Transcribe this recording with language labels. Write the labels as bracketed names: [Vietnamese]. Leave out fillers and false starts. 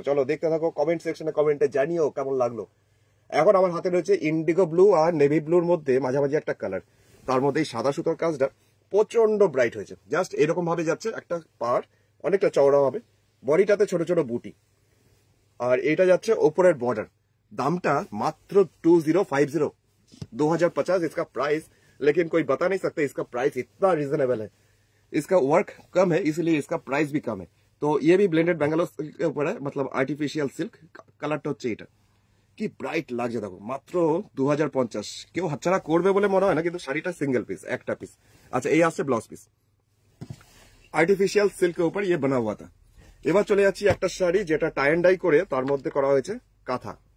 [Bangla] চলো দেখতে থাকো, কমেন্ট সেকশনে কমেন্টে জানিও কেমন লাগলো। এখন আমার হাতে রয়েছে ইন্ডিগো ব্লু আর নেভি ব্লুর মধ্যে মাঝামাঝি একটা কালার, তার মধ্যে এই সাদা সুতোর কাজটা প্রচন্ড ব্রাইট হয়েছে। জাস্ট এরকম ভাবে যাচ্ছে, একটা পাড় অনেকটা চওড়া হবে, বডিটাতে ছোট ছোট বুটি, আর এটা যাচ্ছে ওপরের বর্ডার। দামটা মাত্র 2050, 2050 [Hindi] इसका प्राइस, लेकिन कोई बता नहीं सकते इसका प्राइस इतना रिजनेबल है। इसका वर्क कम है इसलिए इसका प्राइस भी कम है। तो ये भी ब्लेंडेड बेंगालोर सिल्क के ऊपर है, मतलब आर्टिफिशियल सिल्क। [Bangla] কালারটা হচ্ছে এটা, কি ব্রাইট লাগছে দেখো, মাত্র 2050। কেউ হাতছাড়া করবে বলে মনে হয় না, কিন্তু শাড়িটা সিঙ্গেল পিস, একটা পিস। আচ্ছা, এই আসছে ব্লাউজ পিস, আর্টিফিশিয়াল সিল্কের উপর [Hindi] ইয়ে বানা হুয়া থা। [Bangla] এবার চলে যাচ্ছি একটা শাড়ি যেটা টাই এন্ড ডাই করে তার মধ্যে করা হয়েছে কাঁথা।